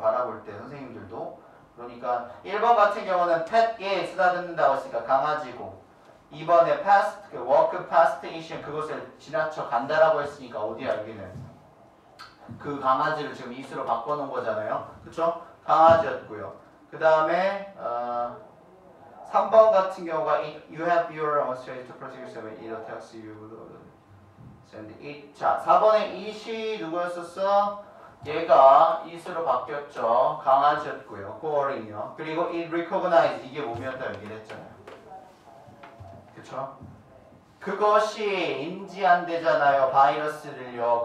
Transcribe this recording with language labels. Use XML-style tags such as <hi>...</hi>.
<ko>바라볼 때 선생님들도. 그러니까 1번 같은 경우는 pet에 쓰다듬는다고 했으니까 강아지고 2번에 past, walk past 이시는 그것을 지나쳐 간다라고 했으니까 어디야 여기는 그 강아지를 지금 is로 바꿔놓은 거잖아요. 그쵸? 강아지였고요. 그 다음에 3번 같은 경우가</ko> <en>you have your own strategy to protect yourself when it attacks you.</en> <ko>자, 4번에 it이 누구였었어? 얘가 it으로 바뀌었죠. 강아지였고요. going이요. 그리고 it recognized 이게 몸이었다 얘기를 했잖아요. 그쵸? 그것이 인지한대잖아요. 바이러스를요.</ko>